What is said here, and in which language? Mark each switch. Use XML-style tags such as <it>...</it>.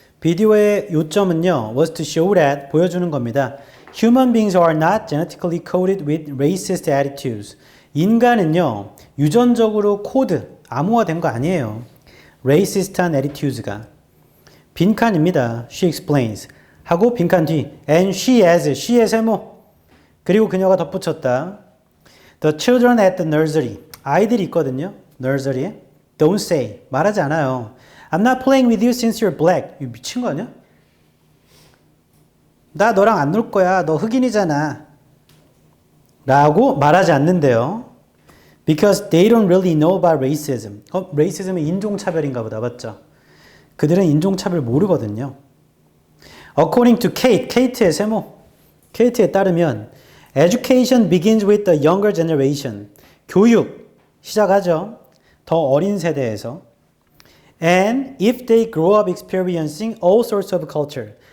<ko>비디오의 요점은요,</ko> <en>was to show that,</en> <ko>보여주는 겁니다.</ko> <en>Human beings are not genetically coded with racist attitudes.</en> <ko>인간은요, 유전적으로 코드, 암호화된 거 아니에요.</ko> <en>racist한 attitudes가.</en> <ko>빈칸입니다.</ko> <en>She explains.</en> <ko>하고 빈칸 뒤</ko> <en>and she</en> <ko>의 세모. 그리고 그녀가 덧붙였다.</ko> <en>The children at the nursery.</en> <ko>아이들이 있거든요. nursery에.</ko> <en>Don't say.</en> <ko>말하지 않아요.</ko> <en>I'm not playing with you since you're black.</en> <ko>이거 미친 거 아니야? 나 너랑 안 놀 거야. 너 흑인이잖아. 라고 말하지 않는데요.</ko> <en>Because they don't really know about racism.</en> <ko>racism은 인종차별인가 보다. 맞죠? 그들은 인종차별 모르거든요.</ko> <en>According to Kate,</en> <ko>Kate의 세모. Kate에 따르면</ko> <en>Education begins with the younger generation.</en> <ko>교육 시작하죠. 더 어린 세대에서.</ko> <en>And if they grow up experiencing all sorts of culture.</en>